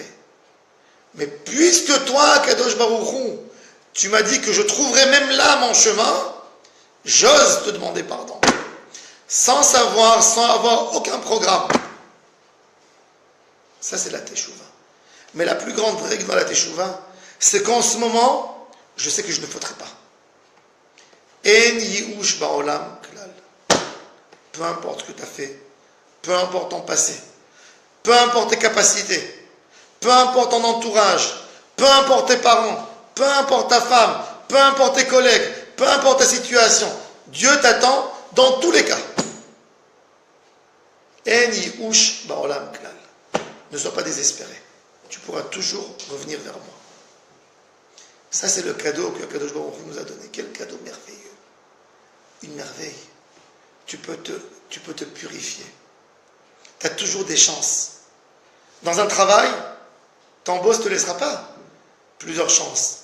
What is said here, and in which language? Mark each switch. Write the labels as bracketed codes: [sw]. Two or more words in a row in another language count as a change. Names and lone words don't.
[fr] Mais puisque toi, Kadosh Baruch Hu, tu m'as dit que je trouverais même là mon chemin, j'ose te demander pardon. Sans savoir, sans avoir aucun programme. Ça, c'est la teshuva. Mais la plus grande règle dans la teshuva, c'est qu'en ce moment, je sais que je ne faudrai pas. [he] אין ייאוש בעולם כלל. [fr] Peu importe ce que tu as fait, peu importe ton passé, peu importe tes capacités, peu importe ton entourage, peu importe tes parents, peu importe ta femme, peu importe tes collègues, peu importe ta situation, Dieu t'attend dans tous les cas. [he] אין ייאוש בעולם כלל. [fr] Ne sois pas désespéré. Tu pourras toujours revenir vers moi. Ça, c'est le cadeau que Kadosh Baruch Hu nous a donné. Quel cadeau merveilleux. Une merveille. Tu peux te purifier. Tu as toujours des chances. Dans un travail, ton boss ne te laissera pas plusieurs chances.